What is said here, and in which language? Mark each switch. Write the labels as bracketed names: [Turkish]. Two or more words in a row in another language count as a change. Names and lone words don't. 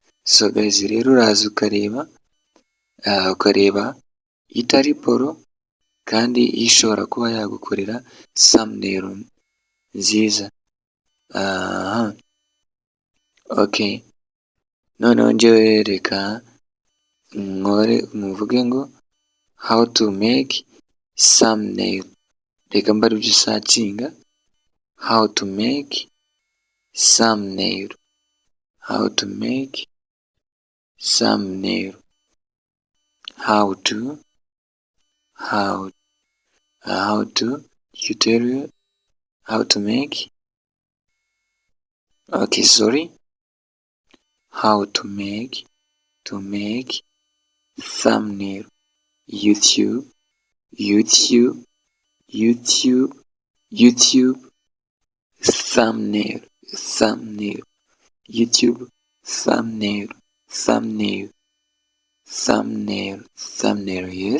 [English] So guys [Kinyarwanda] rero uraza ukareba itari poro kandi ishobora kuba yagukorera thumbnail nziza. Okay, noneho njyewe reka muvuge ngo [English] how to make thumbnail. [Kinyarwanda] Reka mbari ibyo usacinga [English] how to make thumbnail, how to make thumbnail, how to tutorial how to make, okay sorry, how to make thumbnail, YouTube thumbnail, YouTube thumbnail, yes.